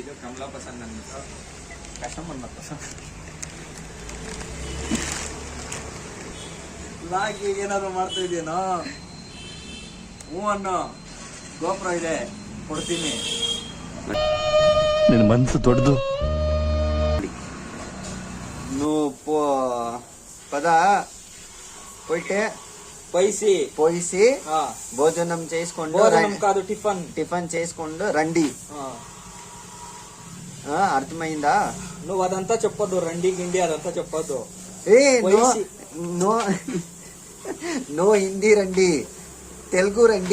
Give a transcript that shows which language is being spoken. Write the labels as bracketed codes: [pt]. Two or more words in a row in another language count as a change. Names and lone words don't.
[kn] ಏನಾದ್ರು ಮಾಡ್ತಾ ಇದೆಯೇನೋ? ಹ್ಞೂ ಅನ್ನೋ. ಗೋಪುರ ಇದೆ, ಕೊಡ್ತೀನಿ. ನಿನ್ನ ಮನಸ್ಸು ದೊಡ್ಡದು. [te] ಪದ పోయితే పోయిసి భోజనం చేసుకుంటూ కాదు టిఫిన్ చేసుకుంటూ రండి. అర్థమైందా? నువ్వు అదంతా చెప్పొద్దు. రండి గిండి అదంతా చెప్పొద్దు. నో హిందీ రండి, తెలుగు రండి.